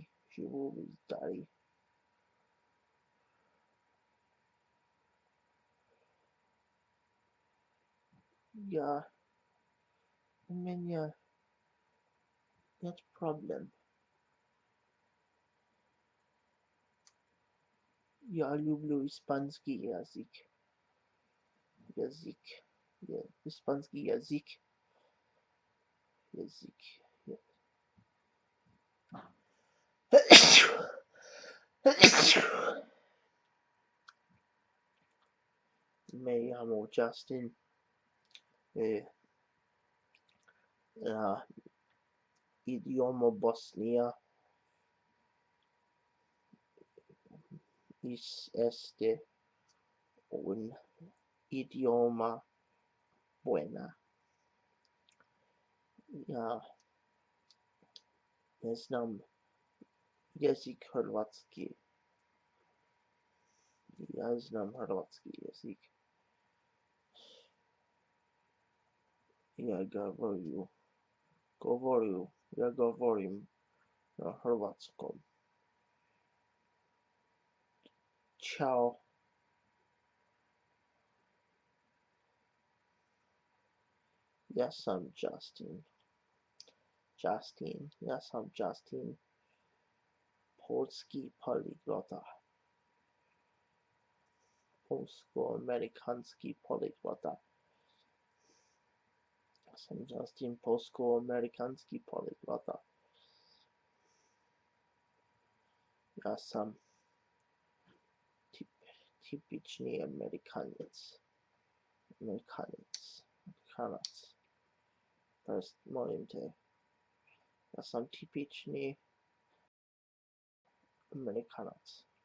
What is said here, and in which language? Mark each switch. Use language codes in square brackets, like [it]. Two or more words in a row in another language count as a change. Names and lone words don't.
[pl] Żywu bez Darii. U mnie нет problem. Ja lubię hiszpański język. Hiszpański język. [es] Me llamo Justin. Idioma Bosnia es un idioma buena. [hr] Ja ne znam jezik hrvatski. Ja znam hrvatski jezik. Ja govorim na hrvatskom. Ćao. Ja sam Justin. Ja sam Justin, polski polyglota. Polsko-amerikanski polyglota. Ja sam Justin, polsko-amerikanski polyglota. Ja sam typični Amerikanac. Molim te. Ja sam typični Amerikanac.